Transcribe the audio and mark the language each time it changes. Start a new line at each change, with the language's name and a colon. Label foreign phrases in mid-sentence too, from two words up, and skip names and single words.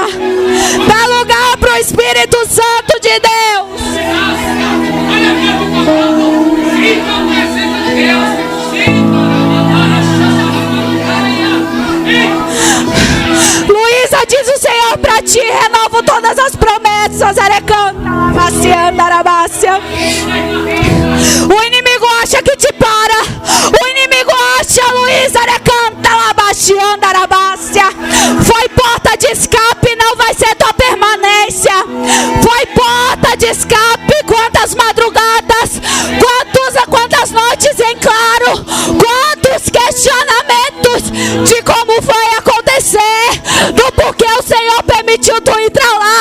Portuguese: Dá lugar para o Espírito Santo de Deus. Luísa, diz o Senhor para ti: renovo todas as promessas. Arecanta, labacianda, arabácia. O inimigo acha que te para. O inimigo acha, Luísa, arecanta, labacianda, arabácia. Foi porta de escape, não vai ser tua permanência. Foi porta de escape. Quantas madrugadas, quantas noites em claro, quantos questionamentos de como foi acontecer, do porquê o Senhor permitiu tu entrar lá.